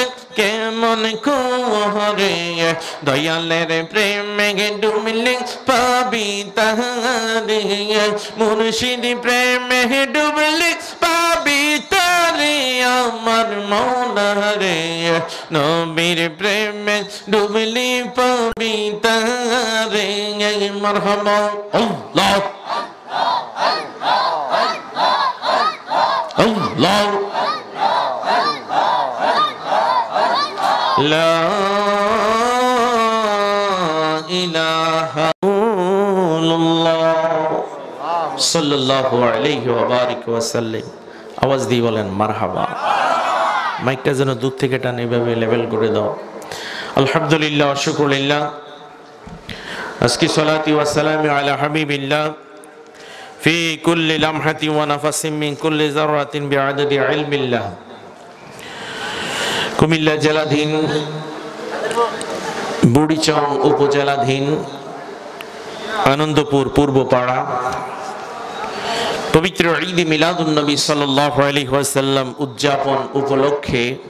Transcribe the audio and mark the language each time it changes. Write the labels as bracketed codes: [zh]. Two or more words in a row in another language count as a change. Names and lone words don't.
[bn] কেমন করে দয়ালের প্রেমে ডুবলে পাবি তাহারে মুর্শিদ প্রেমে ডুবলে পাবি তারে আমার মৌলা রে নবীর প্রেমে ডুবলে পাবি তারে [ar] مرحبا الله الله لا إله إلا الله صلى الله عليه وبارك وسلم [bn] আওয়াজ দিয়ে বলেন মারহাবা মাইকটা যেন দূর থেকে টান এভাবে লেভেল করে দাও [ar] الحمد لله شكر لله [bn] আজকে [ar] صلاتي وسلامي على حبيب الله في كل لمحة ونفس من كل ذرة بعدد علم الله [bn] কুমিল্লা জেলাধীন বুড়িচং উপজেলাধীন আনন্দপুর পূর্বপাড়া পবিত্র ঈদ মিলাদুন নবী [ar] صلى الله عليه وسلم [bn] উদযাপন উপলক্ষে